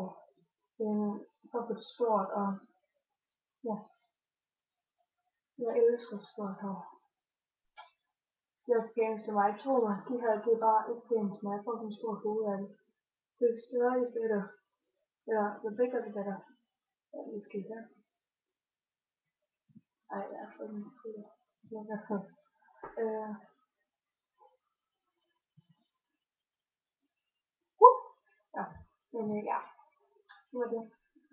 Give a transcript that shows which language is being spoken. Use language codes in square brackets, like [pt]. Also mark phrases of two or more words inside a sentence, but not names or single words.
[da] For at få det stort, og ja, jeg elsker stort hår. Det er også pænt til mig. Jeg tror, de her, det er bare ikke pænt til mig. Jeg får sådan en stor hoved af det. Så det er større, det bedre. Ja, [en] the bigger the better. [da] Ja, det skal jeg. Ej, jeg er sådan en stil. Ja, men ja, det var det.